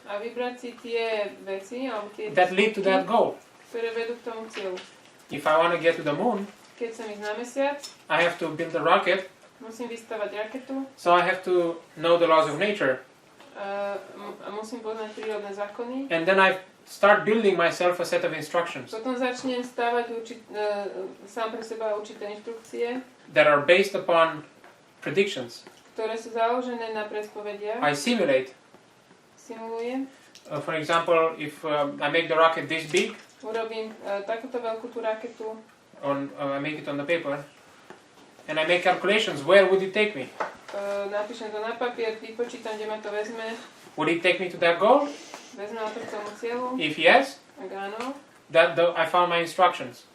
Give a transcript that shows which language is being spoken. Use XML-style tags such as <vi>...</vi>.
<sk>a vybrať si tie veci alebo tie</sk> <en>that lead to that goal.</en> <sk>ktoré vedú k tomu cieľu.</sk> <en>If I want to get to the moon,</en> <sk>Keď chcem ísť na mesiac,</sk> <en>I have to build a rocket,</en> <sk>musím vystavať raketu</sk> <en>so I have to know the laws of nature.</en> <sk>a musím poznať prírodné zákony.</sk> <en>And then I start building myself a set of instructions</en> <sk>Potom začnem stavať sám pre seba určité inštrukcie,</sk> <en>that are based upon predictions.</en> <sk>ktoré sú založené na predpovediach.</sk> <en>I simulate.</en> <sk>Simulujem.</sk> <en>For example, if I make the rocket this big,</en> <sk>Urobím takúto veľkú tú raketu,</sk> <en>I make it on the paper, and I make calculations, where would it take me?</en> <sk>napíšem to na papier, vypočítam, kde ma to vezme,</sk> <en>Would it take me to that goal?</en> <sk>vezme ma to k tomu cieľu.</sk> <en>If yes,</en> <sk>Ak áno,</sk> <en>I found my instructions.</en>